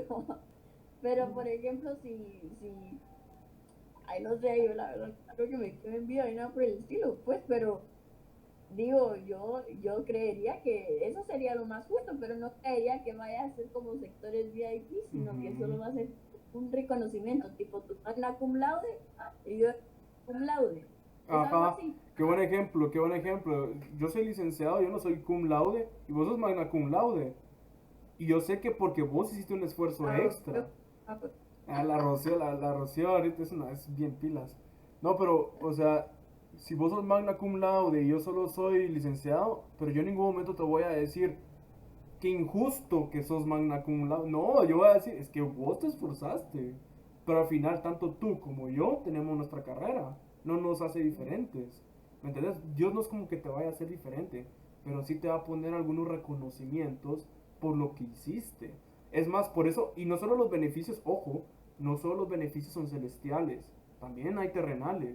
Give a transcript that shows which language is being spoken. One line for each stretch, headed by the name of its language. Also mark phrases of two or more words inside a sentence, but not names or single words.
Spanish: Pero, por ejemplo, ay, no sé, yo la verdad creo que me quedo en vida y nada por el estilo, pues, pero digo, yo creería que eso sería lo más justo, pero no creería que vaya a ser como sectores VIP, sino que solo Ujú. va a ser un reconocimiento, tipo tu
Latin: magna cum laude
Spanish: y yo
Latin: cum laude.
Spanish: Es algo Ajá. así. Qué buen ejemplo, qué buen ejemplo. Yo soy licenciado, yo no soy
Latin: cum laude
Spanish: y vos sos
Latin: magna cum laude.
Spanish: Y yo sé que porque vos hiciste un esfuerzo Ah, extra. pues, La Rocío ahorita es bien pilas. No, pero, o sea, si vos sos
Latin: magna cum laude
Spanish: y yo solo soy licenciado, pero yo en ningún momento te voy a decir qué injusto que sos
Latin: magna cum laude.
Spanish: No, yo voy a decir, es que vos te esforzaste. Pero al final, tanto tú como yo tenemos nuestra carrera. No nos hace diferentes. ¿Me entiendes? Dios no es como que te vaya a hacer diferente, pero sí te va a poner algunos reconocimientos por lo que hiciste. Es más, por eso, y no solo los beneficios, ojo, no solo los beneficios son celestiales, también hay terrenales.